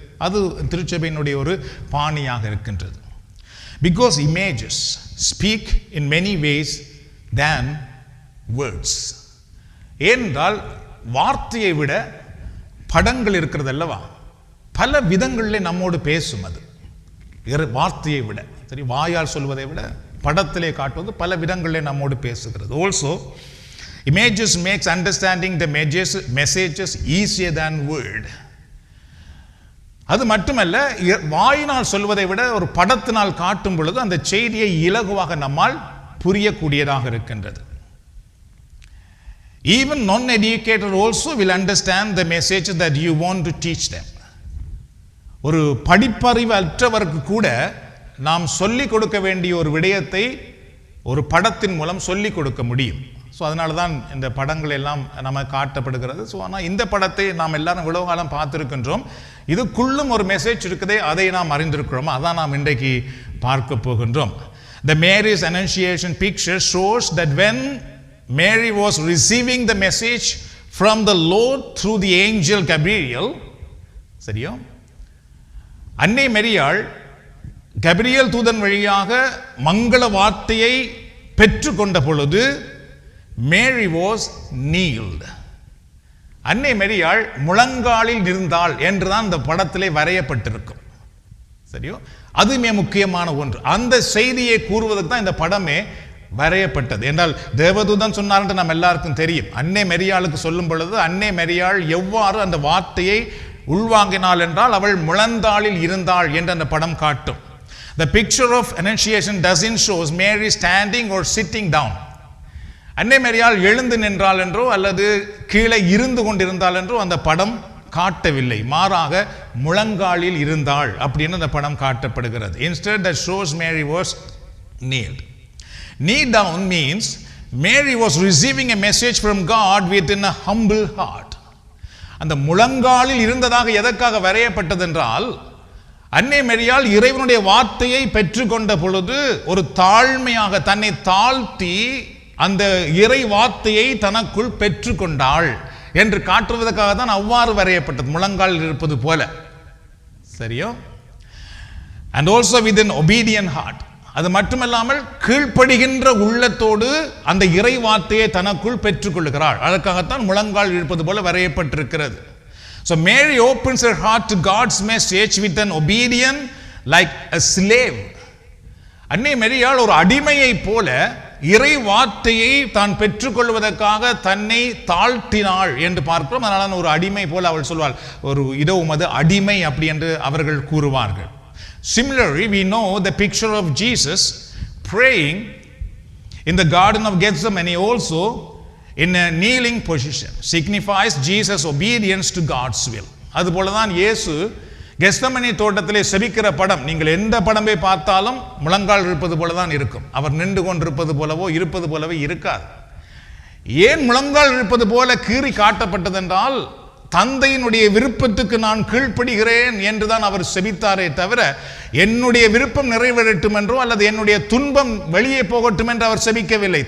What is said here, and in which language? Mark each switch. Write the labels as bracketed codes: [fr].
[ta] அது திருச்சபையினுடைய ஒரு பாணியாக இருக்கின்றது. [en] Because images speak in many ways than words. [ta] ஏனென்றால் வார்த்தையை விட படங்கள் இருக்கிறது அல்லவா, பல விதங்களில் நம்மோடு பேசும். அது வார்த்தையை விட, சரி, வாயால் சொல்வதை விட படத்திலே காட்டுவது பல விதங்களில் நம்மோடு பேசுகிறது. [en] Also, images makes understanding the messages easier than word. [ta] அது மட்டுமல்ல, வாயினால் சொல்வதை விட ஒரு படத்தினால் காட்டும் பொழுது அந்த செய்தியை இலகுவாக நம்மால் புரியக்கூடியதாக இருக்கின்றது. [en] Even non-educated also will understand the message that you want to teach them. [ta] ஒரு படிப்பறிவு அற்றவருக்கு கூட நாம் சொல்லிக் கொடுக்க வேண்டிய ஒரு விடயத்தை ஒரு படத்தின் மூலம் சொல்லிக் கொடுக்க முடியும். ஸோ அதனால தான் இந்த படங்கள் எல்லாம் நம்ம காட்டப்படுகிறது. ஸோ ஆனால் இந்த படத்தை நாம் எல்லாரும் இவ்வளவு காலம் பார்த்துருக்கின்றோம். இதுக்குள்ளும் ஒரு மெசேஜ் இருக்குதே, அதை நாம் அறிந்திருக்கிறோம். அதான் நாம் இன்றைக்கு பார்க்க போகின்றோம். [en] The Mary's Annunciation picture shows that when Mary was receiving the message from the Lord through the angel Gabriel, [ta] சரியா, அன்னை மரியாள் கபிரியல் தூதன் வழியாக மங்கள வார்த்தையை பெற்றுக்கொண்ட பொழுது [en] Mary was kneeled. [ta] அன்னை மரியாள் முழங்காலில் இருந்தாள் என்றுதான் இந்த படத்திலே வரையப்பட்டிருக்கும். சரியோ, அதுமே முக்கியமான ஒன்று. அந்த செய்தியை கூறுவதற்கு தான் இந்த படமே வரையப்பட்டது. என்றால் தேவதூதன் சொன்னார் என்று நம்ம எல்லாருக்கும் தெரியும். அன்னை மரியாளுக்கு சொல்லும் பொழுது அன்னை மரியாள் எவ்வாறு அந்த வார்த்தையை உள்வாங்கினாள் என்றால் அவள் முழந்தாளில் இருந்தாள் என்று அந்த படம் காட்டும். [en] The picture of Annunciation doesn't show Mary standing or sitting down. [ta] அன்னை மரியாள் எழுந்து நின்றாள் என்றோ அல்லது கீழே இருந்து கொண்டிருந்தாள் என்றோ அந்த படம் காட்டவில்லை. மாறாக முழங்காலில் இருந்தாள் அப்படின்னு அந்த படம் காட்டப்படுகிறது. [en] Instead, that shows Mary was kneeled. Kneel down means Mary was receiving a message from God within a humble heart. [ta] அந்த முழங்காலில் இருந்ததாக எதற்காக வரையப்பட்டதென்றால், அன்னை மரியாள் இறைவனுடைய வார்த்தையை பெற்றுக்கொண்ட பொழுது ஒரு தாழ்மையாக தன்னை தாழ்த்தி அந்த இறை வார்த்தையை தனக்குள் பெற்றுக்கொண்டாள் என்று காட்டுவதற்காக தான் அவ்வாறு வரையப்பட்டது, முழங்காலில் இருப்பது போல. சரியோ? [en] And also with an obedient heart. [ta] அது மட்டுமல்லாமல் கீழ்ப்படுகின்ற உள்ளத்தோடு அந்த இறை வார்த்தையை தனக்குள் பெற்றுக்கொள்கிறாள். அதற்காகத்தான் முழங்கால் இருப்பது போல வரையப்பட்டிருக்கிறது. [en] So Mary opens her heart to God's message with an obedient like a slave. [ta] அன்னை மரியாள் ஒரு அடிமையை போல இறை வார்த்தையை தான் பெற்றுக்கொள்வதற்காக தன்னை தாழ்த்தினாள் என்று பார்க்கிறோம். அதனால ஒரு அடிமை போல அவள் சொல்வாள், ஒரு இதோ உமது அடிமை அப்படி என்று அவர்கள் கூறுவார்கள். [en] Similarly, we know the picture of Jesus praying in the Garden of Gethsemane also in a kneeling position signifies Jesus' obedience to God's will. [ta] அதுபோலதான் இயேசு கெத்செமனே தோட்டத்திலே செபிக்கிற படம், நீங்கள் எந்த படமே பார்த்தாலும் முழங்கால் இருப்பது போலதான் இருக்கும். அவர் நின்று கொண்டிருப்பது போலவோ இருப்பது போலவே இருக்காது. ஏன் முழங்கால் இருப்பது போல கீறி காட்டப்பட்டதென்றால், தந்தையினுடைய விருப்பத்துக்கு நான் கீழ்ப்படுகிறேன் என்றுதான் அவர் செபித்தாரே தவிர, என்னுடைய விருப்பம் நிறைவேறட்டும் என்றோ அல்லது என்னுடைய துன்பம் வெளியே போகட்டும் என்று அவர் செபிக்கவில்லை.